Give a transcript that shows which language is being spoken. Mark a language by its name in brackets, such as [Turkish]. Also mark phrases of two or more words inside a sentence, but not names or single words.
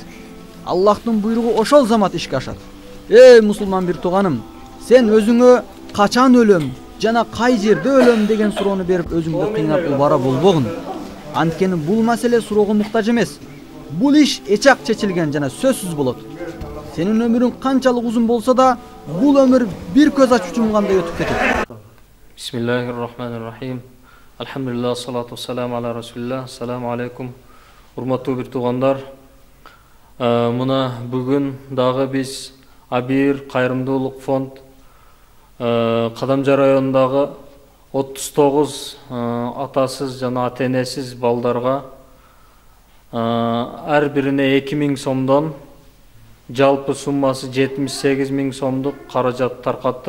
[Kyrgyz] Аллахтын буйругу ошол замат ишке ашат. Мусулман бир тууганым, сен өзүңө качан өлөм жана кай жерде өлөм деген суроону берип өзүңдү кыйнап убара болбогун. Анткени бул маселе суроого муктаж эмес. Бул иш эчак чечилген жана сөзсүз болот. Сенин өмүрүң канчалык узун болсо да, бул өмүр бир көз ачып жумгандай өтүп кетет. [Arabic] بسم الله الرحمن الرحيم. الحمد لله، الصلاة والسلام على رسول الله. السلام عليكم. [Kyrgyz] Урматтуу бир туугандар. Мына бүгүн дагы биз Абир кайрымдуулук фонд Кадамжа районундагы 39 атасыз жана ата-энесиз балдарга ар бирине 2000 сомдон жалпы суммасы 78 000 сомдук каражат таркаттык.